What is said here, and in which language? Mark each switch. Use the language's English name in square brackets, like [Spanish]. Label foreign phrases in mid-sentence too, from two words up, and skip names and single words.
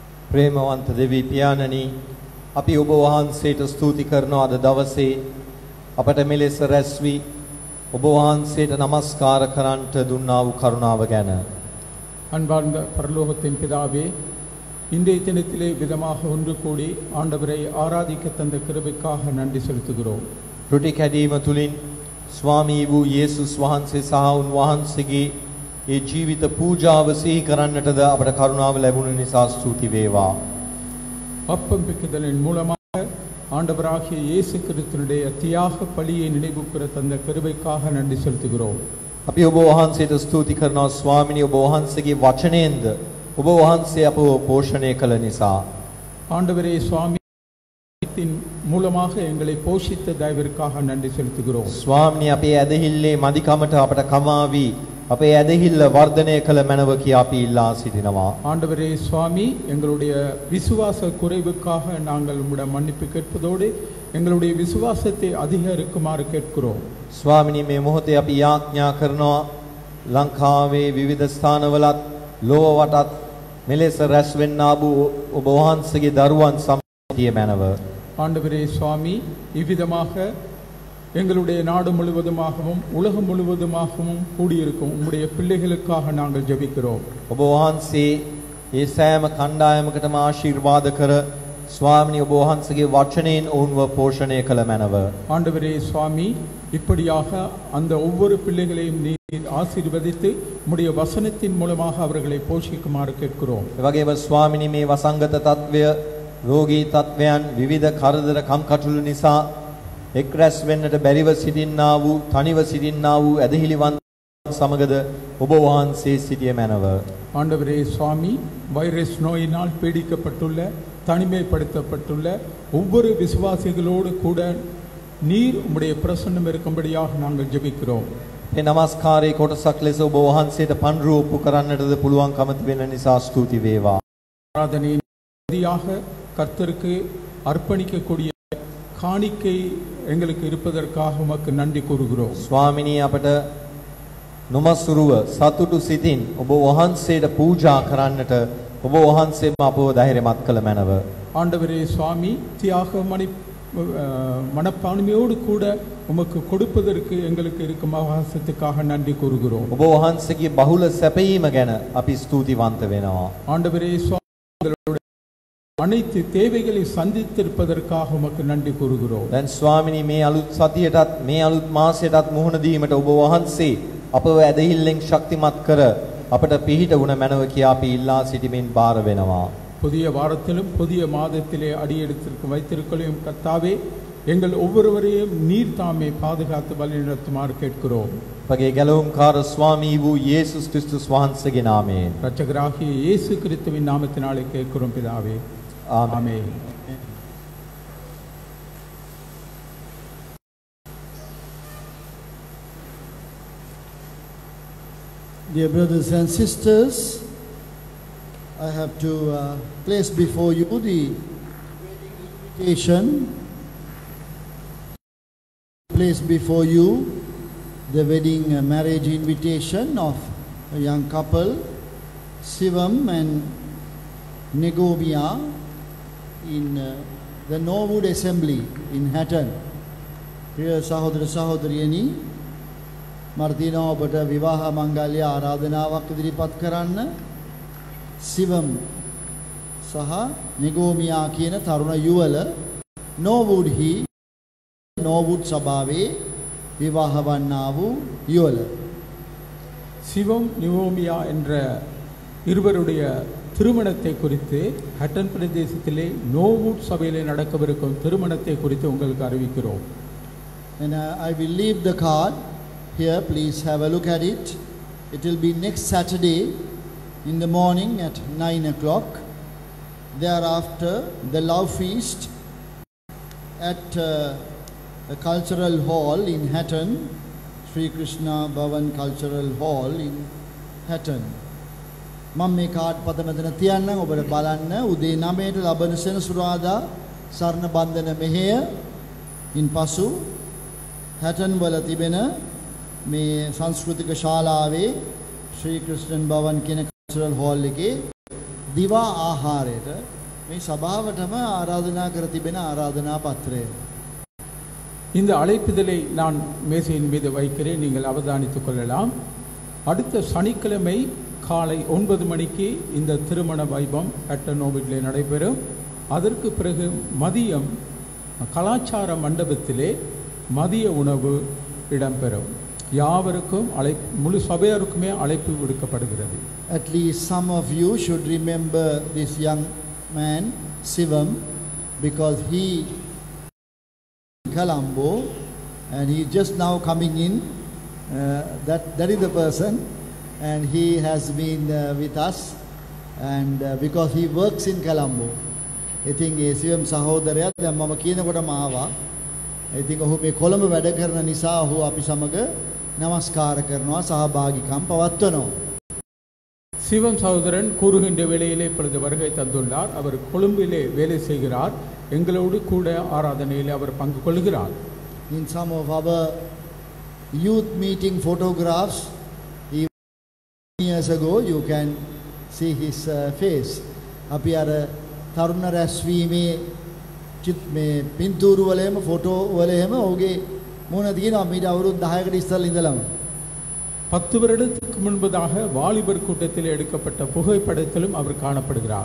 [Sinhala] ප්‍රේමවන්ත දෙවි පියාණනි අපි ඔබ වහන්සේට ස්තුති කරනවා අද දවසේ අපට මෙලෙස රැස් වී ඔබ වහන්සේට নমස්කාර කරන්නට දුන්නා වූ කරුණාව ගැන [Tamil] அன்பார்ந்த பரலோகத்தின் பிதாவே இன்றைய தினத்திலே விதமாக ஒன்று கூடி ஆண்டவரை ஆராதிக்க தந்த கிருபைக்காக நன்றி செலுத்துகிறோம். [Sinhala] රුටි කැඩීම තුලින් ස්වාමී වූ යේසුස් වහන්සේ සහ උන්වහන්සේගේ ඒ ජීවිත පූජාව සිහි කරන්නටද අපට කරුණාව ලැබුණ නිසා ස්තුති වේවා. [Tamil] அப்பம் பிக்குதலின் மூலமாக ஆண்டவராகிய இயேசு கிறிஸ்துவினுடைய தியாக பலியை நினைவுகூர தந்த கிருபைக்காக நன்றி செலுத்துகிறோம். [Sinhala] අපි ඔබ වහන්සේට ස්තුති කරනවා ස්වාමිනී ඔබ වහන්සේගේ වචනයෙන්ද ඔබ වහන්සේ අපව පෝෂණය කළ නිසා. [Tamil] ஆண்டவரே சுவாமி மூலமாக எங்களை போஷித்த தயவிற்காக நன்றி செலுத்துகிறோம். [Sinhala] ස්වාමිනී අපේ ඇදහිල්ලේ මදිකමට අපට කමාවි අපේ ඇදහිල්ල වර්ධනය කළ මැනව කියා අපි ඉල්ලා සිටිනවා. [Tamil] ஆண்டவரே சுவாமி எங்களுடைய விசுவாச குறைவுக்காக நாங்கள் உம்மிடம் மன்னிப்பு கேட்பதோடு எங்களுடைய விசுவாசத்தை அதிகரிக்குமாறு கேட்கிறோம். [Sinhala] ස්වාමිනී මේ මොහොතේ අපි යාඥා කරනවා ලංකාවේ විවිධ ස්ථානවලත් ලෝව වටත් මෙලෙස රැස් වෙන්නා වූ ඔබ වහන්සේගේ දරුවන් සම්පතිය මැනව. [Tamil] ஆண்டவரே சுவாமி இவ்விதமாக எங்களுடைய நாடு முழுவதுமாகவும் உலகம் முழுவதுமாகவும் கூடியிருக்கும் உம்முடைய பிள்ளைகளுக்காக நாங்கள் ஜெபிக்கிறோம். [Sinhala] ඔබ වහන්සේ ඒ සෑම කණ්ඩායමකටම ආශිර්වාද කර ස්වාමිනී ඔබ වහන්සේගේ වචනයෙන් ඔවුන්ව පෝෂණය කළ මැනව. [Tamil] ஆண்டவரே சுவாமி இப்படியாக அந்த ஒவ்வொரு பிள்ளைகளையும் நீர் ஆசீர்வதித்து உம்முடைய வசனத்தின் மூலமாக அவர்களை போஷிக்குமாறு கேட்கிறோம். [Sinhala] ඒ වගේම ස්වාමිනී මේ වසංගත තත්වය රෝගී තත්වයන් විවිධ කරදර කම්කටොළු නිසා එක් රැස් වෙන්නට බැරිව සිටින්නා වූ තනිව සිටින්නා වූ ඇදහිලිවන්ත සමගද ඔබ වහන්සේ සිටිය මැනව. [Tamil] ஆண்டவரே சுவாமி வைரஸ் நோயினால் பீடிக்கப்பட்டுள்ள தனிமைப்படுத்தப்பட்டுள்ள ஒவ்வொரு விசுவாசிகளோடு கூட நீர் உம்முடைய பிரசன்னம் இருக்கும்படியாக நாங்கள் ஜெபிக்கிறோம். [Sinhala] මේ নমස්කාරයේ කොටසක් ලෙස ඔබ වහන්සේට පන්රු ඔප්පු කරන්නටද පුළුවන්කම තිබෙන නිසා ස්තුති වේවා. [Tamil] ஆராதனையாக கர்த்தருக்கு அர்ப்பணிக்கக்கூடிய காணிக்கை எங்களுக்கு இருப்பதற்காக உமக்கு நன்றி கூறுகிறோம். [Sinhala] ස්වාමිනී අපට නොමසුරුව සතුටු සිතින් ඔබ වහන්සේට පූජා කරන්නට ඔබ වහන්සේම අපව ධෛර්යමත් කළ මැනව. [Tamil] ஆண்டவரே சுவாமி தியாக மனப்பான்மையோடு கூட உமக்கு கொடுப்பதற்கு எங்களுக்கு இருக்கும் அவகாசத்துக்காக நன்றி கூறுகிறோம். [Sinhala] ඔබ වහන්සේගේ බහුල සැපයීම ගැන අපි ස්තුතිවන්ත වෙනවා. [Tamil] ஆண்டவரே சுவாமி அனைத்து தேவைகளை சந்தித்திருப்பதற்காக உமக்கு நன்றி கூறுகிறோம். [Sinhala] දැන් ස්වාමිනී මේ අලුත් සතියටත් මේ අලුත් මාසයටත් මුහුණ දීමට ඔබ වහන්සේ අපව ඇදහිල්ලෙන් ශක්තිමත් කර අපට පිහිට වුණ මැනව කියා අපි ඉල්ලා සිටිමින් බාර වෙනවා. [Tamil] புதிய வாரத்திலும் புதிய மாதத்திலே அடியெடுத்திருக்கும் வைத்திருக்கலையும் கர்த்தாவே எங்கள் ஒவ்வொருவரையும் நீர் தாமே பாதுகாத்து வழிநடத்துமாறு கேட்கிறோம். [Sinhala] අපගේ ගැලවුම්කාර ස්වාමී වූ යේසුස් ක්‍රිස්තුස් වහන්සේගේ නාමයෙන් [Tamil] இரட்சகராகிய இயேசு கிறிஸ்துவின் நாமத்தினாலே கேட்கிறோம் பிதாவே. ஆமென். [English] Dear brothers and sisters, I have to place before you the invitation. Place before you the wedding marriage invitation of a young couple, Sivam and Negomia, in the Norwood Assembly in Hatton. [Sinhala] Dear සහෝදර සහෝදරියනි, මාර්ටිනා ඔබට විවාහ මංගල්‍ය ආරාධනාවක් ඉදිරිපත් කරන්න. සිවම් සහ නිගෝමියා කියන තරුණ යුවල නෝවුඩ්හි නෝවුඩ් සභාවේ විවාහ වන්නා වූ යුවල. [Tamil] சிவம் நிவோமியா என்ற இருவருடைய திருமணத்தை குறித்து ஹட்டன் பிரதேசத்திலே நோவுட் சபையிலே நடக்கவிருக்கும் திருமணத்தை குறித்து உங்களுக்கு அறிவிக்கிறோம். [English] And I will leave the card here. Please have a look at it. It will be next Saturday in the morning at 9 o'clock. Thereafter, the love feast at the cultural hall in Hatton, Sri Krishna Bhavan Cultural Hall in Hatton. [Sinhala] මම මේ කාඩ් පත මෙතන තියන්නම් ඔබට බලන්න. උදේ 9ට ලබන සෙනසුරාදා සරණ බන්ධන මෙහෙය ඉන්පසු හැටන් වල තිබෙන මේ සංස්කෘතික ශාලාවේ ශ්‍රී ක්‍රිස්ටන් භවන් කියන [English] cultural hall [Sinhala] එකේ දිවා ආහාරයට මේ සභාවටම ආරාධනා කර තිබෙන ආරාධනා පත්‍රය. [Tamil] இந்த அழைப்புதலை நான் மேசையின் மீது வைக்கிறேன், நீங்கள் அவதானித்துக் கொள்ளலாம். அடுத்த சனிக்கிழமை காலை 9 மணிக்கு இந்த திருமண வைபவம் அட்டனோவிலே நடைபெறும். அதற்கு பிறகு மதியம் கலாச்சார மண்டபத்திலே மதிய உணவு இடம்பெறும். யாவருக்கும் முழு சபையாருக்குமே அழைப்பு விடுக்கப்படுகிறது. [English] At least some of you should remember this young man Sivam, because he Colombo and he just now coming in. That is the person, and he has been with us, and because he works in Colombo. I think [Sinhala] Sivam සහෝදරයා දැන් මම කියනකොටම ආවා. [English] I think [Sinhala] ඔහු මේ කොළඹ වැඩ කරන නිසා ඔහු අපි සමග නමස්කාර කරනවා, සහභාගීකම් පවත්වනවා. [Tamil] சிவம் சகோதரன் கூறுகின்ற வேளையிலே இப்பொழுது வருகை தந்துள்ளார். அவர் கொழும்பிலே வேலை செய்கிறார். எங்களோடு கூட ஆராதனையிலே அவர் பங்கு கொள்கிறார். [English] In some of our youth meeting photographs years ago, you can see his face. [Sinhala] අපි අර තරුණ රැස්වීමේ මේ පින්තූරු වලේම ෆොටෝ වලේම ඔහුගේ මුණ තියෙනවා මීට අවුරුදු 10කට ඉස්සෙල්ලා ඉඳලම. [Tamil] 10 வருடத்துக்கு முன்பதாக வாலிபர் கூட்டத்தில் எடுக்கப்பட்ட புகைப்படத்திலும் அவர் காணப்படுகிறார்.